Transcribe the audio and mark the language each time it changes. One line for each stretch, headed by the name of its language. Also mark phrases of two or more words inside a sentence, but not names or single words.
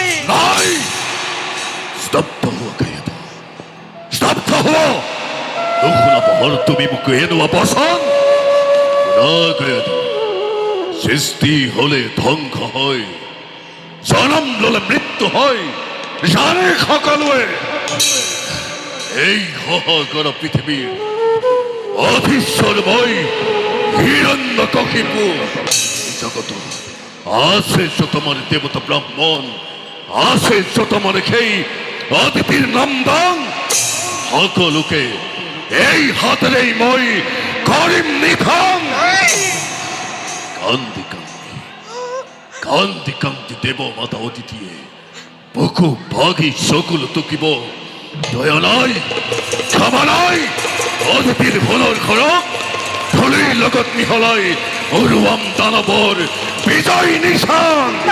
Assamese: নাই স্তব্ধ হোৱা কায়াধু স্তব্ধ হোৱা নুশুনা পাহৰ তুমি মোক এনেকুৱা বচন শুনা কায়াধু সৃষ্টি হলে ধ্বংস হয় জনম ললে মৃত্যু হয় জানে সকলোৱে এই সহগৰ পৃথিৱীৰ অধীশ্বৰময় হিৰণ্যকশিপু জগত আছে যত মানে দেবতা ব্রাহ্মণ আছে যত মানে সেই অতিথিৰ নন্দন সকলোকে এই হাতেৰেই মই কৰিম নিধন কান্দি কান্দি কান্দি কান্দি দেৱ মাতা অতিথিয়ে বুকু ভাগি চকুলো টুকিব দয়া নাই ক্ষমা নাই অতিথিৰ ভুলৰ ঘৰক ধূলিৰ লগত মিহলাই উৰুৱাম দানৱৰ বিজয় নিশান